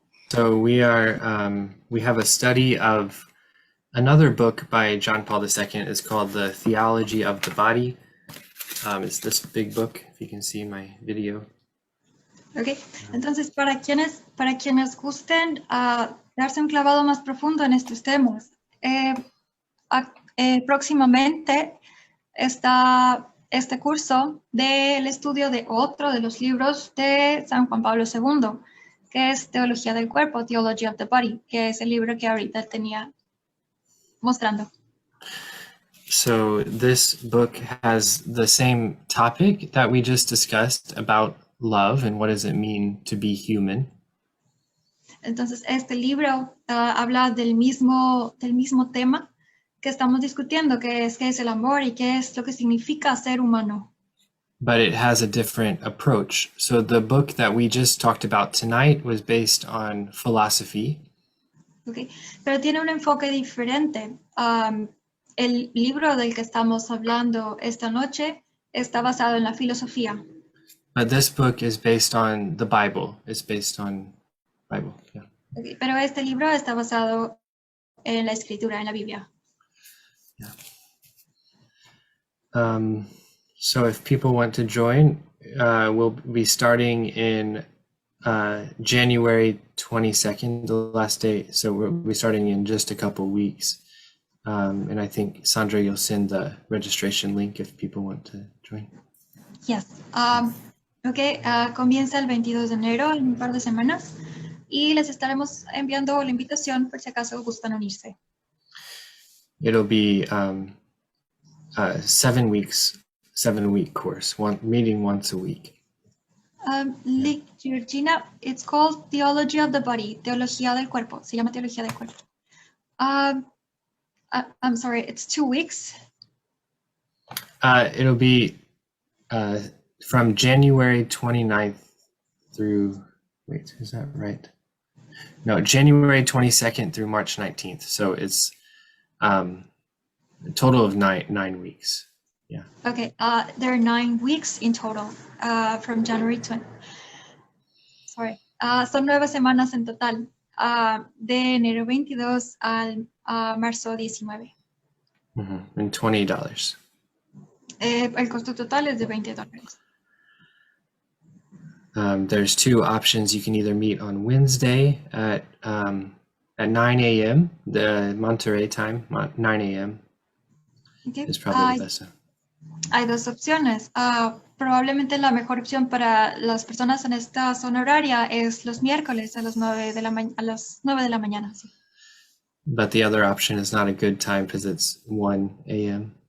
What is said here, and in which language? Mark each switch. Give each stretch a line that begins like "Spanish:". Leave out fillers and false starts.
English: So we have a study of another book by John Paul II. It's called The Theology of the Body. It's this big book, if you can see my video.
Spanish: Okay, entonces para quienes gusten darse un clavado más profundo en estos temas, próximamente está este curso del estudio de otro de los libros de San Juan Pablo II, que es Teología del Cuerpo, Theology of the Body, que es el libro que ahorita tenía mostrando.
English: So this book has the same topic that we just discussed about love and what does it mean to be human.
Spanish: Entonces este libro habla del mismo tema que estamos discutiendo, que es qué es el amor y qué es lo que significa ser humano.
English: But it has a different approach. So the book that we just talked about tonight was based on philosophy. Okay.
Spanish: Pero tiene un enfoque diferente. El libro del que estamos hablando esta noche está basado en la filosofía.
English: But this book is based on the Bible. It's based on Bible, yeah. Okay.
Spanish: Pero este libro está basado en la escritura, en la Biblia.
English: Yeah. So if people want to join, we'll be starting in January 22nd, the last day. So we'll be starting in just a couple weeks. And I think, Sandra, you'll send the registration link if people want to join. Yes. Okay.
Spanish: Comienza el 22 de enero, en un par de semanas, y les estaremos enviando la invitación por si acaso gustan unirse.
English: It'll be 7 weeks, 7-week course, meeting once a week. Georgina, it's called Theology of the Body, Teología del Cuerpo.
Spanish: Se llama Teología del Cuerpo.
English: I'm sorry, it's 2 weeks. It'll be from January 29th through, wait, is that right? No, January 22nd through March 19th. So it's a total of nine weeks. Yeah. Okay, there are 9 weeks in total from January 20.
Spanish: Sorry, son 9 semanas en total, de enero 22 al marzo 19.
English: And $20.
Spanish: El costo total es de $20.
English: There's 2 options. You can either meet on Wednesday at 9 a.m., the Monterey time, 9 a.m. Okay. is probably the best.
Spanish: Hay 2 opciones. Probablemente la mejor opción para las personas en esta zona horaria es los miércoles a las 9 de la mañana. Sí.
English: But the other option is not a good time because it's 1 a.m.